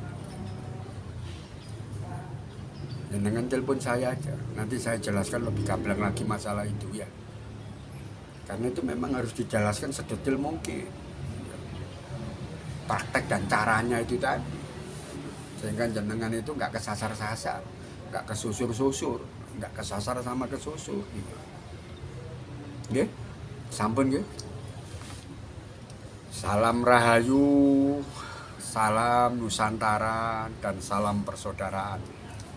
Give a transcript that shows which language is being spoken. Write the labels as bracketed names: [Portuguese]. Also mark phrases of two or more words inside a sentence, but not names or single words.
[Indonesian] Jenengan telepon saya aja, nanti saya jelaskan lebih gamblang lagi masalah itu ya. Karena itu memang harus dijelaskan sedetail mungkin. Praktek dan caranya itu tadi, sehingga jenengan itu nggak kesasar-sasar, nggak kesusur-susur. nggak kesasar sama kesusu. [Javanese] Nggih, sampun nggih. [Indonesian] Salam Rahayu, salam Nusantara, dan salam persaudaraan.